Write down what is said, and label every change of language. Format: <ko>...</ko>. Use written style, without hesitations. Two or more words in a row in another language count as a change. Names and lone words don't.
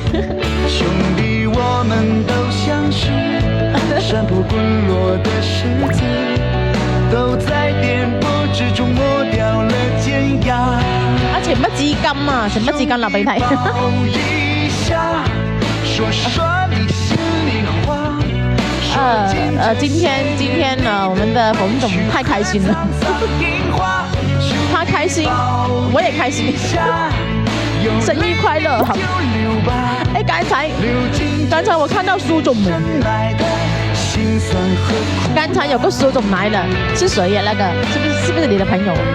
<zh>兄弟，我們都像是山坡滾落的石子，都在顛簸之中磨掉了尖牙。啊，情不自禁啊，情不自禁流鼻涕。今天呢，我們的馮總太開心了，他開心，我也開心，生日快樂！好，哎，剛才我看到蘇總了，剛才有個蘇總來了，是誰呀？那個是不是你的朋友？</zh>